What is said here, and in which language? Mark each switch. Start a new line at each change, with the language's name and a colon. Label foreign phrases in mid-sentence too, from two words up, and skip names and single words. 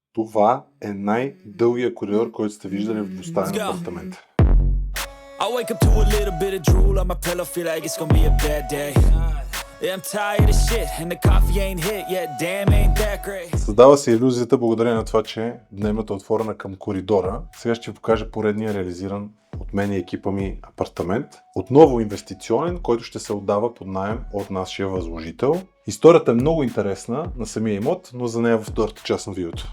Bulgarian: Това е най-дългия коридор, който сте виждали в двустаен апартамент.
English: I wake up to a little bit of drool on my pillow, feel like it's gonna be a bad day. Yeah, I'm tired of shit and the coffee ain't hit yet, damn ain't that great.
Bulgarian: Създава се илюзията благодарение на това, че дневната е отворена към коридора. Сега ще ви покажа поредния реализиран от мен и екипа ми апартамент. Отново инвестиционен, който ще се отдава под наем от нашия възложител. Историята е много интересна на самия имот, но за нея във втората част на видеото.